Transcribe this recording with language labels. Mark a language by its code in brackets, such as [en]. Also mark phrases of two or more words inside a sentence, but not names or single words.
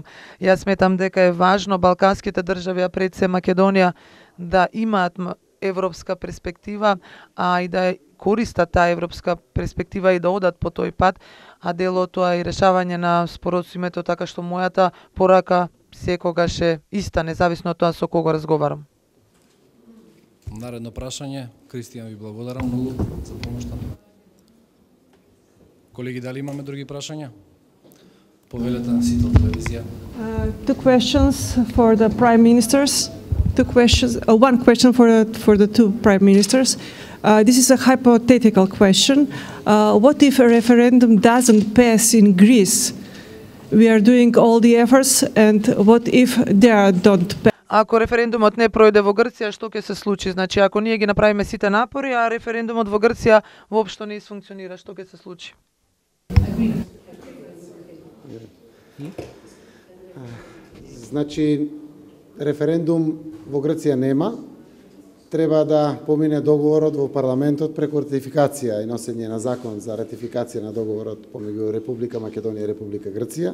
[mk] Јас сметам дека е важно балканските држави, а пред се Македонија, да имаат европска перспектива, а и да користат таа европска перспектива и да одат по тој пат, а дел од тоа и решавање на спорот со името, така што мојата порака секогаш е иста, независно од тоа со кого разговарам. Наредно прашање, Кристијан, ви благодарам многу за помошта. Колеги, дали имаме други прашања? Повелете на Сител телевизија. [en] Two questions for the prime ministers. One question for the two prime ministers. This is a hypothetical question. What if a referendum doesn't pass in Greece? We are doing all the efforts, and what if they don't pass? [mk] Ако референдумот не пројде во Грција, што ќе се случи? Значи, ако ние ги направиме сите напори, а референдумот во Грција воопшто не функционира, што ќе се случи? Значи, референдум во Грција нема, треба да помине договорот во парламентот преку ратификација и носење на закон за ратификација на договорот помеѓу Република Македонија и Република Грција.